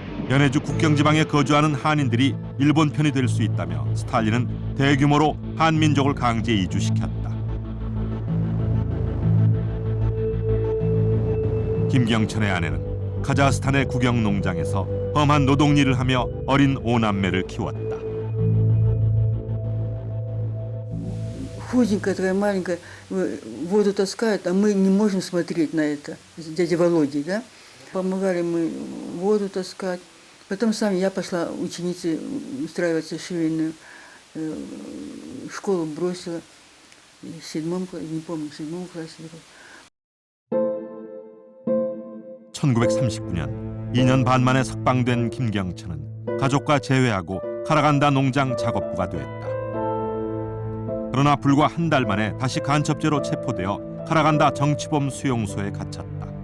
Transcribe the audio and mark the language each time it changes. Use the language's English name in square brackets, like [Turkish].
[Korean] 연해주 국경지방에 거주하는 한인들이 일본 편이 될 수 있다며 스탈린은 대규모로 한민족을 강제 이주시켰다. 김경천의 아내는 카자흐스탄의 국영 농장에서 험한 노동일을 하며 어린 5남매를 키웠다. [Russian] Худенькая такая маленькая, воду таскает, а мы не можем смотреть на это. С дядей Володей, да? Помогали мы воду таскать. Потом сами я пошла ученицей устраиваться в швейную школу, бросила. В 7 классе, не помню, в 7 классе. [Korean] 1939년 2년 반 만에 석방된 김경천은 가족과 재회하고 카라간다 농장 작업부가 됐다. 그러나 불과 한 달 만에 다시 간첩죄로 체포되어 카라간다 정치범 수용소에 갇혔다.